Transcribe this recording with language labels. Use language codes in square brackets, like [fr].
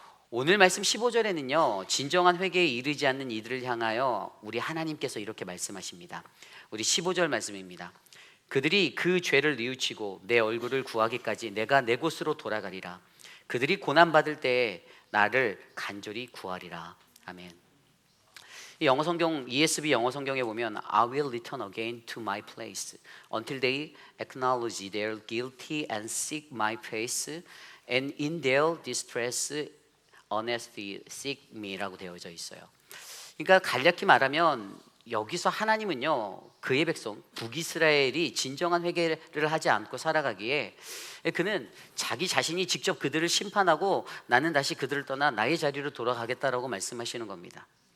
[ko] 오늘 말씀 15절에는요, 진정한 회개에 이르지 않는 이들을 향하여 우리 하나님께서 이렇게 말씀하십니다. 우리 15절 말씀입니다. 그들이 그 죄를 뉘우치고 내 얼굴을 구하기까지 내가 내 곳으로 돌아가리라. 그들이 고난받을 때에 나를 간절히 구하리라. 아멘. 이 영어 성경, ESV 영어 성경에 보면 [en] I will return again to my place until they acknowledge their guilty and seek my face and in their distress earnestly seek me [ko] 라고 되어져 있어요. 그러니까 간략히 말하면 여기서 하나님은요, 그의 백성 북이스라엘이 진정한 회개를 하지 않고 살아가기에 그는 자기 자신이 직접 그들을 심판하고 나는 다시 그들을 떠나 나의 자리로 돌아가겠다라고 말씀하시는 겁니다.